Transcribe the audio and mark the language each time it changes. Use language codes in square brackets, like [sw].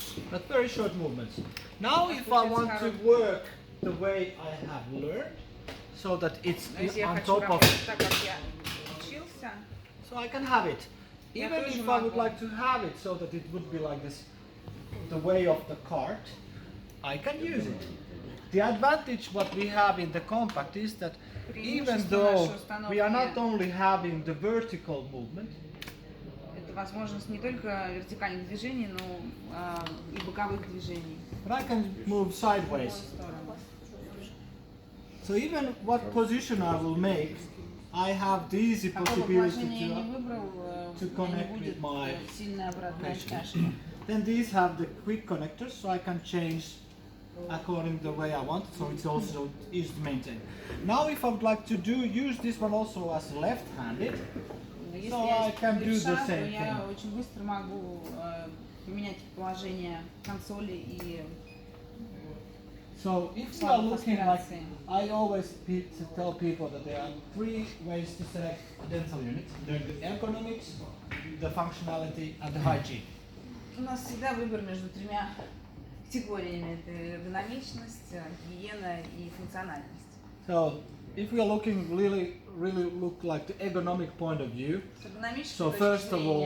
[en] But very short movements. Now, if I want to work the way I have learned, so that it's on top of, so I can have it. Even if I would like to have it so that it would be like this, the way of the cart, I can use it. The advantage what we have in the compact is that even though we are not only having the vertical movement, [ru] это возможность не только вертикальных движений, но и боковых движений. [en] but I can move sideways. So even what position I will make, I have the easy possibility to connect with my patient. Then these have the quick connectors, so I can change according the way I want, so it's also easy to maintain. Now if I would like to use this one also as left-handed, so I can do the same thing. [ru] Я очень быстро могу поменять положение консоли и. [en] So if you are looking like, I always tell people that there are 3 ways to select a dental unit. There's the ergonomics, the functionality, and the hygiene. [ru] У нас всегда выбор между 3 категориями: это эргономичность, гигиена и функциональность. [en] So if we are looking really look like the ergonomic point of view, so first of all,